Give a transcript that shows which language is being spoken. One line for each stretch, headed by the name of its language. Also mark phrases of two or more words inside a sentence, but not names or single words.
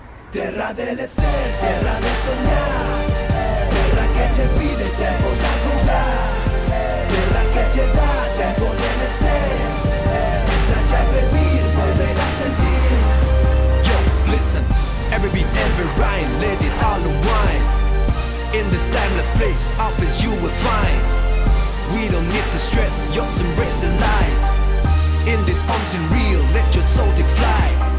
Galician: Terra de lecer, terra de soñar, terra que che pide tempo da jugar, terra que che dá tempo de lecer, está a pedir, volver a sentir.
English: Yo, listen, every beat, every rhyme, let it all unwind. In this timeless place, our place you will find. We don't need to stress, just embrace the light. In this unseen real, let your soul take flight.